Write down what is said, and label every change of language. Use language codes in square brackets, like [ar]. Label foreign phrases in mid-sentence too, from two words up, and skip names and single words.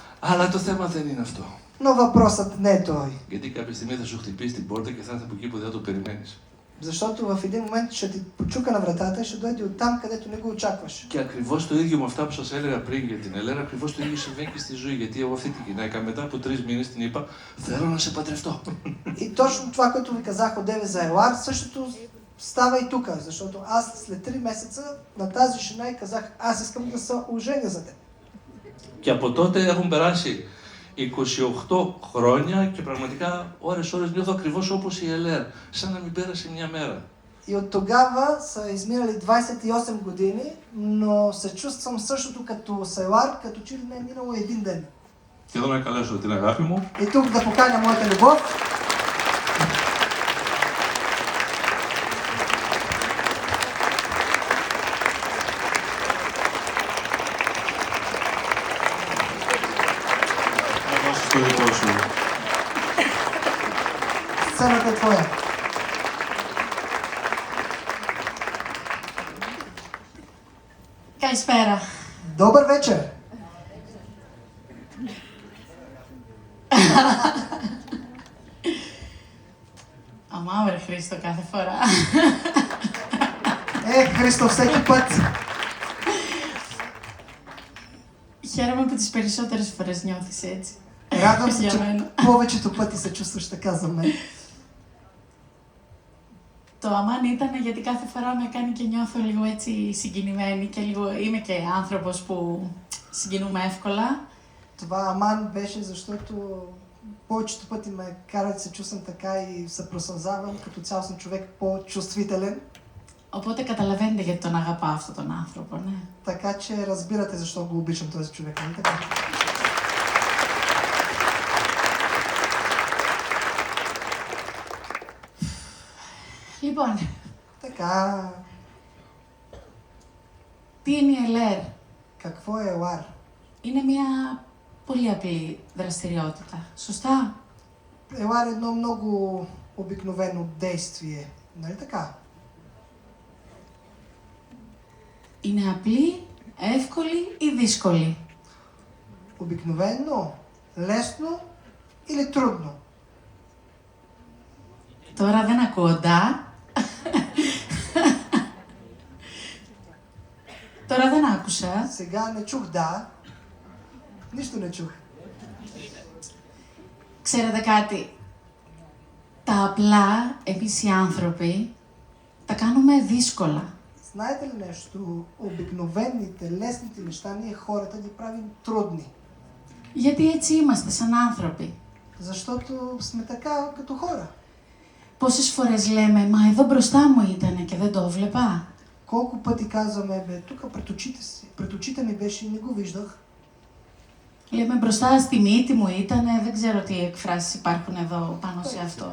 [el] Αλλά το θέμα δεν είναι αυτό. [bg] Но въпросът не е той. [el] Γιατί κάποια στιγμή θα σου χτυπήσει την πόρτα και θα έρθει από εκεί που δεν το περιμένεις. [bg] Защото в един момент ще ти почука на вратата и ще дойде оттам, където не го очакваш. [el] Και ακριβώς το ίδιο με αυτά που σας έλεγα πριν για την Ελένα, ακριβώς το ίδιο συμβαίνει και στη ζωή. Γιατί εγώ αυτή τη γυναίκα μετά από 3 μήνες την είπα: θέλω να σε παντρευτώ. [bg] И точно това, което ви казах одеве за Елар, същото става и тук. Защото аз след 3 месеца на тази жена и казах: аз искам да се оженя за теб. [el] Και από τότε έχουν περάσει 28 χρόνια και πραγματικά ώρες νιώθω ακριβώς όπως η Ελέρ, σαν να μην πέρασε μια μέρα. [bg] И от тогава са изминали 28 години, но се чувствам същото като Селар, като че ли не е минало един ден. [el] Και εδώ να καλέσω την αγάπη μου. [bg] И тук да поканя моята любов. [el] Να δώσεις το δικό σου. [bg] Сцената е твоя. [el] Καλησπέρα. [bg] Добър вечер! [el] Αμά, Χρήστο, κάθε φορά. Χρήστο, [bg] всеки път! [el] Χαίρομαι που τις περισσότερες φορές νιώθεις έτσι. [bg] Радвам се, [el] Για [bg] че [el] μένα. [bg] повечето пъти се чувстваш така за мен. [el] Το αμάν ήταν γιατί κάθε φορά με κάνει και νιώθω λίγο έτσι συγκινημένη και λίγο είμαι και άνθρωπος που συγκινούμε εύκολα. [bg] Това аман беше, защото повечето пъти ме кара да се чувствам така и се просълзавам. Като цяло съм човек по-чувствителен. [el] Οπότε καταλαβαίνετε γιατί τον αγαπάω αυτόν τον άνθρωπο, ναι. [bg] Така че разбирате защо го обичам този човек, нали така? [el] Λοιπόν, [bg] Така, [el] τι είναι η ΕΛΕΡ? [bg] какво е елар? [el] Είναι μια πολύ απλή δραστηριότητα, σωστά? [bg] Елар е едно много обикновено действие, нали така? [el] Είναι απλή, εύκολη ή δύσκολη? [bg] Обикновено, лесно или трудно? [el] Τώρα δεν ακούω ντά. Τώρα δεν άκουσα. [bg] Сега не чух да. Нищо не чух. [el] Ξέρετε κάτι, τα απλά εμείς οι άνθρωποι τα κάνουμε δύσκολα. [bg] Знаете ли нещо? Обикновените, лесните неща ние хората ги правим трудни. [el] Γιατί έτσι είμαστε σαν άνθρωποι. [bg] Защото сме така като хора. [el] Πόσες φορές λέμε, μα εδώ μπροστά μου ήτανε και δεν το βλέπα. [bg] Колко пъти казваме, бе, тук пред очите ми беше и не го виждах. [el] Λέμε μπροστά στη μύτη μου ήτανε, δεν ξέρω τι εκφράσεις υπάρχουν εδώ πάνω σε αυτό.